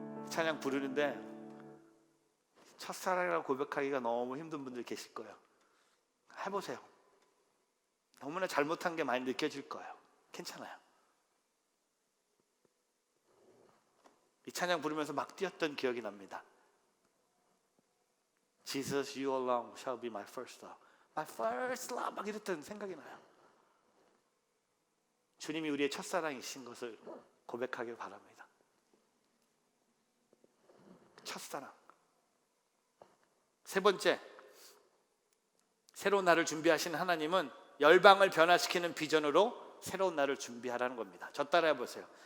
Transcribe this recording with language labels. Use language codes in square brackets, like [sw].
[ko] 찬양 부르는데 첫사랑이라고 고백하기가 너무 힘든 분들 계실 거예요. 해보세요. 너무나 잘못한 게 많이 느껴질 거예요. 괜찮아요. 이 찬양 부르면서 막 뛰었던 기억이 납니다. [en] Jesus, you alone shall be my first love. My first love. [ko] 막 이랬던 생각이 나요. 주님이 우리의 첫사랑이신 것을 고백하길 바랍니다. 첫사랑. 세 번째, 새로운 날을 준비하신 하나님은 열방을 변화시키는 비전으로 새로운 날을 준비하라는 겁니다. 저 따라해 보세요.